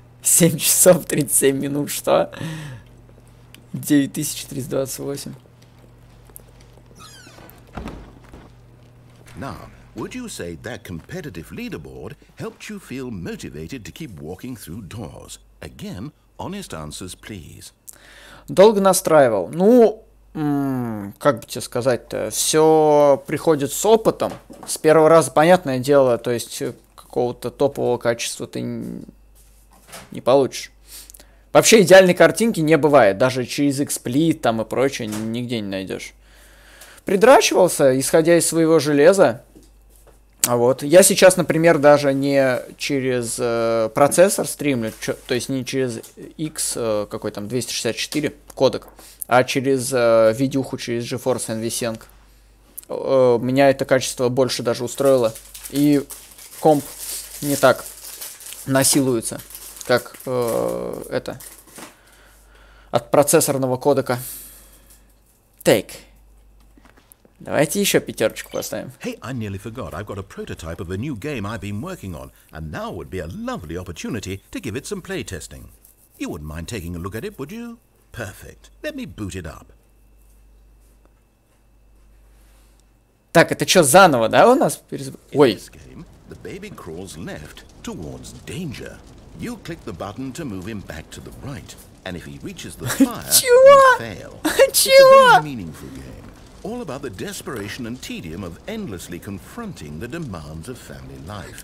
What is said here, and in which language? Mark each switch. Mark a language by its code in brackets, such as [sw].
[ru] 7 часов 37 минут. Что? 9328. [en] Now, would you say that competitive leaderboard helped you feel motivated to keep walking through doors? Again, honest answers, please. [ru] Долго настраивал. Ну, как бы тебе сказать-то, все приходит с опытом. С первого раза, понятное дело, то есть какого-то топового качества ты не получишь. Вообще идеальной картинки не бывает. Даже через XSplit там и прочее нигде не найдешь. Придрачивался, исходя из своего железа. Вот. Я сейчас, например, даже не через процессор стримлю, то есть не через X, какой там, 264 кодек, а через видюху, через GeForce NVSync. Меня это качество больше даже устроило. И комп не так насилуется, как это, от процессорного кодека. Так. Давайте еще пятерочку поставим. [en] Hey, I nearly forgot. I've got a prototype of a new game I've been working on, and now would be a lovely opportunity to give it some playtesting. You wouldn't mind taking a look at it, would you? Perfect. Let me boot it up. [ru] Так, это что, заново, да, у нас? Ой. [en] In this game, the baby crawls left towards danger. You click the button to move him back to the right, and if he reaches the fire, you fail. It's a very meaningful game. All about the desperation and tedium of endlessly confronting the demands of family life.